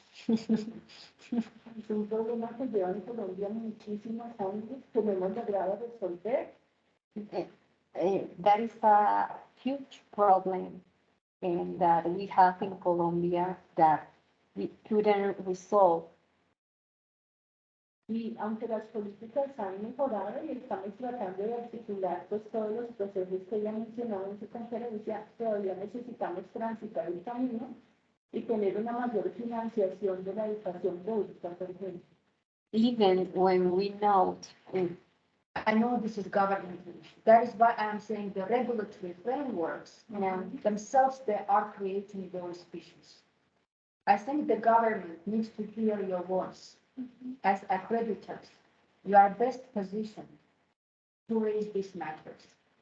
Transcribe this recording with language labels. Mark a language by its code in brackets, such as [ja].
[es] Es un problema que lleva en Colombia muchísimos años, que no hemos logrado resolver. [en] That is a huge problem that we have in Colombia that we couldn't resolve. [es] Y aunque las políticas han mejorado y estamos tratando de articular pues, todos los procesos que ella mencionó en su conferencia, todavía necesitamos transitar el camino y tener una mayor financiación de la educación pública, por ejemplo. [en] Even when we know I know this is government. That is why I'm saying the regulatory frameworks themselves, they are creating those issues. I think the government needs to hear your voice. As accreditors, you are best positioned to raise these matters.